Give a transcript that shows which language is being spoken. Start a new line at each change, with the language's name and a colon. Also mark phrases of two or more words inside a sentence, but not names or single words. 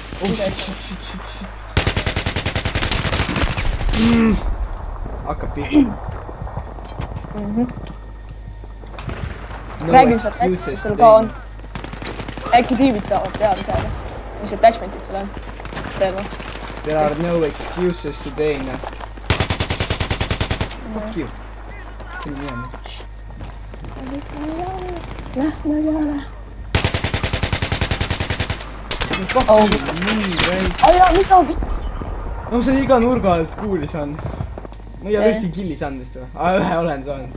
Estonian: Hakkab pihta. Räägime sealt äkki, mis sul ka on. Äkki tüübid tahavad teada saada. Mis attachmentid sul on? Relva.
English: There are no excuses today, no. Fuck you.
Estonian: Lähme peale. Aja, mida vitt? No see on iga nurga alt kuuli saanud. Ma ei ole ühtegi killi saanud vist või? Ühe olen saanud.